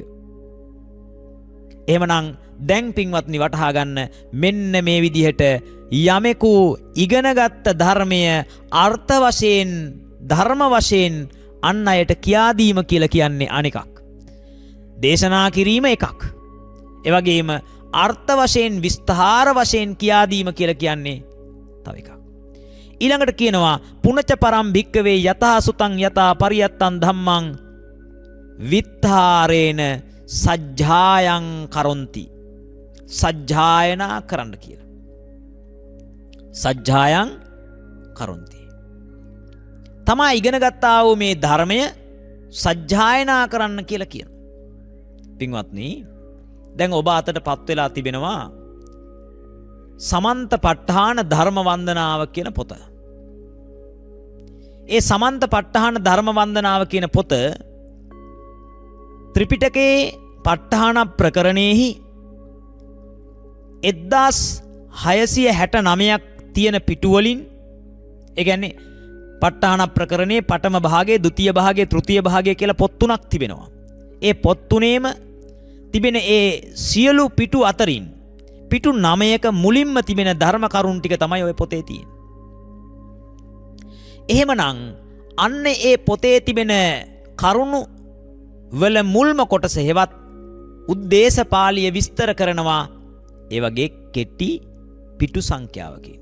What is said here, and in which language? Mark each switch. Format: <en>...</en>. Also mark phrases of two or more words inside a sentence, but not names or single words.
<si>එහෙමනම් දැන් පින්වත්නි වටහා ගන්න, මෙන්න මේ විදිහට යමෙකු ඉගෙනගත්ත ධර්මය අර්ථ වශයෙන්, ධර්ම වශයෙන් අන් අයට කියා දීම කියලා කියන්නේ අනෙකක්. දේශනා කිරීම එකක්. ඒ වගේම අර්ථ වශයෙන්, විස්තර වශයෙන් කියා දීම කියලා කියන්නේ තව එකක්. ඊළඟට කියනවා</si> <pi>පුනච පරම් භික්කවේ යතා සුතං යතා පරියත්තං ධම්මං විත්තාරේන සජ්ජායං කරොන්ති.</pi> <si>සජ්ජායනා කරන්න කියලා.</si> <pi>සජ්ජායං කරොන්ති.</pi> <si>තමා ඉගෙන ගත්තා වූ මේ ධර්මය සජ්ජායනා කරන්න කියලා කියනවා. පින්වත්නි, දැන් ඔබ අතට පත් වෙලා තිබෙනවා සමන්ත ප ဋ ාණ ධර්ම වන්දනාව කියන පොත. ඒ සමන්ත ප ဋ ාණ ධර්ම වන්දනාව කියන පොත ත්‍රිපිටකයේ ප ဋ ාණ ප්‍රකරණයෙහි 1669ක් තියෙන පිටු වලින්, ඒ කියන්නේ ප ဋ ාණ ප්‍රකරණයේ පඨම භාගයේ, ဒုတိ භාගයේ, තෘතිය භාගයේ කියලා පොත් තුනක් තිබෙනවා. ඒ පොත් තුනේම තිබෙන ඒ සියලු පිටු අතරින් පිටු 9ක මුලින්ම තිබෙන ධර්ම කරුණු ටික තමයි ඔය පොතේ තියෙන්නේ. එහෙමනම් අන්න ඒ පොතේ තිබෙන කරුණු වල මුල්ම කොටස හෙවත් උද්දේශපාලිය විස්තර කරනවා ඒ වගේ කෙටි පිටු සංඛ්‍යාවකින්.</si>